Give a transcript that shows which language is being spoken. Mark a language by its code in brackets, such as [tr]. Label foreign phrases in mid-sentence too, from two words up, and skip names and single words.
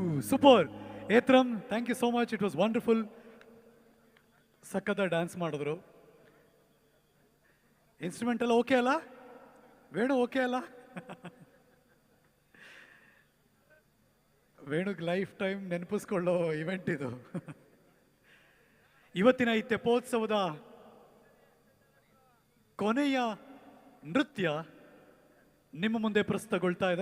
[kn] ಸೂಪರ್. ಏತ್ರಂ, [en] Thank you so much, it was wonderful. [kn] ಸಖತ್ತ ಡ್ಯಾನ್ಸ್ ಮಾಡಿದ್ರು. ಇನ್ಸ್ಟ್ರೂಮೆಂಟ್ ಎಲ್ಲ ಓಕೆ ಅಲ್ಲ? ವೇಣು ಓಕೆ ಅಲ್ಲ? ವೇಣುಗ್ [en] life time [kn] ನೆನಪಿಸ್ಕೊಳ್ಳೋ ಇವೆಂಟ್ ಇದು. ಇವತ್ತಿನ ಈ ತೆಪ್ಪೋತ್ಸವದ ಕೊನೆಯ ನೃತ್ಯ ನಿಮ್ಮ ಮುಂದೆ ಪ್ರಸ್ತುತಗೊಳ್ತಾ ಇದೆ.